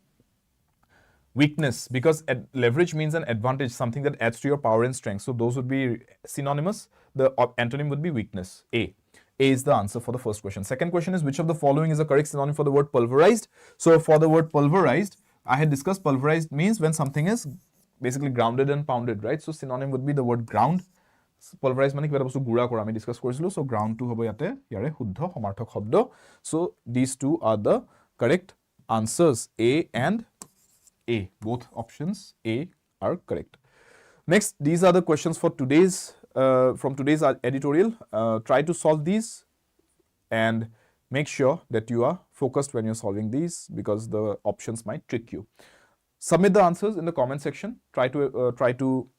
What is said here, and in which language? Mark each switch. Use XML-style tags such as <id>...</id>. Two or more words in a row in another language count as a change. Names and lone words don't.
<en>weakness because leverage means an advantage something that adds to your power and strength so those would be synonymous the antonym would be weakness A is the answer for the first question second question is which of the following is a correct synonym for the word pulverized so for the word pulverized I had discussed pulverized means when something is basically grounded and pounded right so synonym would be the word ground pulverized</en> <as>মানে কিবা এটা বস্তু গুড়া কৰা আমি ডিসকাস কৰিছিলো</as> <en>so ground to</en> <as>হ'ব ইয়াতে ইয়াৰে শুদ্ধ সমাৰ্থক শব্দ</as> <en>so these two are the correct answers A and A both options A are correct next these are the questions for today's from today's editorial try to solve these and make sure that you are focused when you're solving these because the options might trick you submit the answers in the comment section try to</en>